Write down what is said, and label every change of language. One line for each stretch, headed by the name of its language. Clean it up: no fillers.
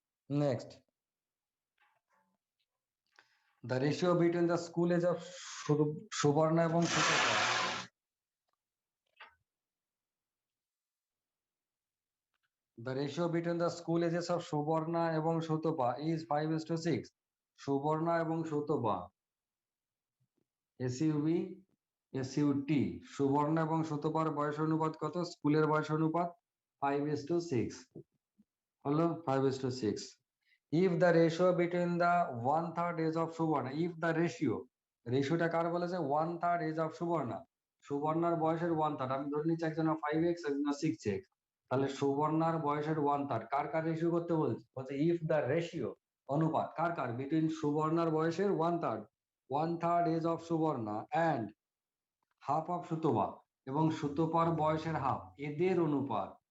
English: Next, the ratio between the school age of Subarna এবং Sutapa. The ratio between the school ages of Subarna এবং Sutapa is 5:6.
Bangla: Subarna এবং Sutapa, SUV SUT, Suborna এবং সুতপার বয়স অনুপাত কত? স্কুলের বয়স অনুপাত 5:6 হলো 5:6।
English: If the ratio between the 1/3 age of Subarna, if the
Bangla: রেশিওটা কার বলেছে?
English: 1/3 age of Subarna,
Bangla: সুবর্ণার বয়সের 1/3, আমি ধরে নিচ্ছি একজনের 5x একজনের 6x, তাহলে সুবর্ণার বয়সের 1/3 কার কার রেশিও করতে বলছে? বলছে
English: if the ratio,
Bangla: অনুপাত কার কার? বিটুইন সুবর্ণার বয়সের 1/3 age of Suborna and half of Sutapa, এবং সুতপার বয়সের হাফ, এদের অনুপাত।